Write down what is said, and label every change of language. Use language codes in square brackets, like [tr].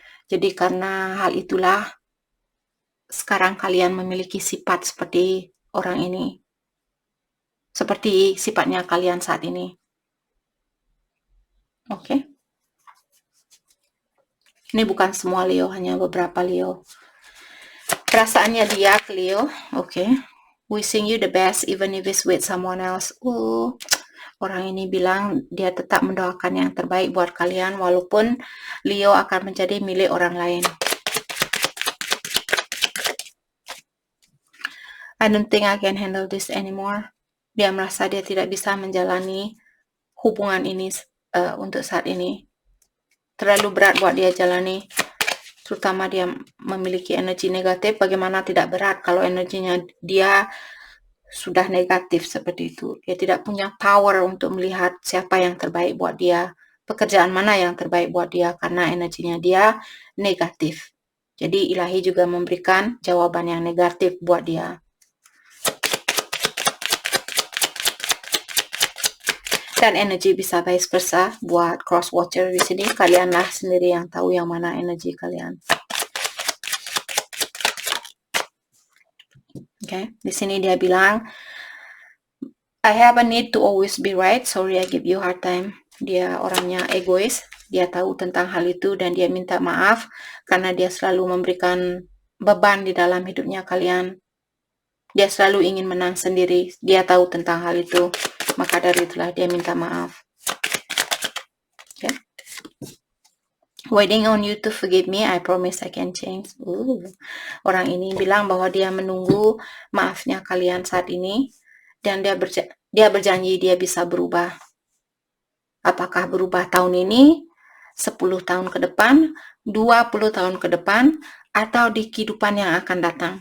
[id] Jadi karena hal itulah sekarang kalian memiliki sifat seperti orang ini, seperti sifatnya kalian saat ini. Oke? Ini bukan semua Leo, hanya beberapa Leo. Perasaannya dia ke Leo, oke. [en] Wishing you the best even if it's with someone else. [id] Orang ini bilang dia tetap mendoakan yang terbaik buat kalian walaupun Leo akan menjadi milik orang lain. [en] I don't think I can handle this anymore. [id] Dia merasa dia tidak bisa menjalani hubungan ini untuk saat ini. Terlalu berat buat dia jalani. Terutama dia memiliki energi negatif. Bagaimana tidak berat kalau energinya dia sudah negatif seperti itu. Dia tidak punya power untuk melihat siapa yang terbaik buat dia, pekerjaan mana yang terbaik buat dia, karena energinya dia negatif. Jadi ilahi juga memberikan jawaban yang negatif buat dia. Dan energi bisa vice versa buat cross watcher di sini. Kalianlah sendiri yang tahu yang mana energi kalian. Oke, di sini dia bilang, [en] I have a need to always be right. Sorry I give you hard time. [id] dia orangnya egois, dia tahu tentang hal itu dan dia minta maaf karena dia selalu memberikan beban di dalam hidupnya kalian. Dia selalu ingin menang sendiri, dia tahu tentang hal itu, maka dari itulah dia minta maaf. [en] Okay. Waiting on you to forgive me, I promise I can change. [id] Orang ini bilang bahwa dia menunggu maafnya kalian saat ini dan dia berjanji dia bisa berubah. Apakah berubah tahun ini, 10 tahun ke depan, 20 tahun ke depan, atau di kehidupan yang akan datang?